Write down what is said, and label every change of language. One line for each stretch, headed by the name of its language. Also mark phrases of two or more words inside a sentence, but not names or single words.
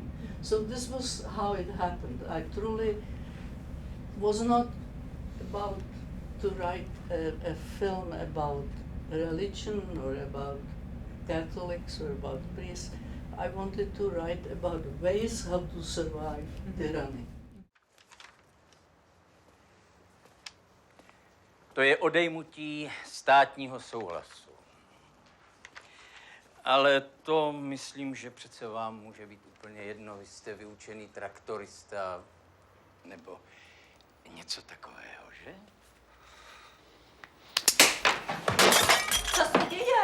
English: So this was how it happened. I truly was not about to write a film about religion or about Catholics or about priests. I wanted to write about ways how to survive tyranny.
Czech: To je odejmutí státního souhlasu. Ale to myslím, že přece vám může být úplně jedno. Vy jste vyučený traktorista nebo něco takového, že? Co se děje?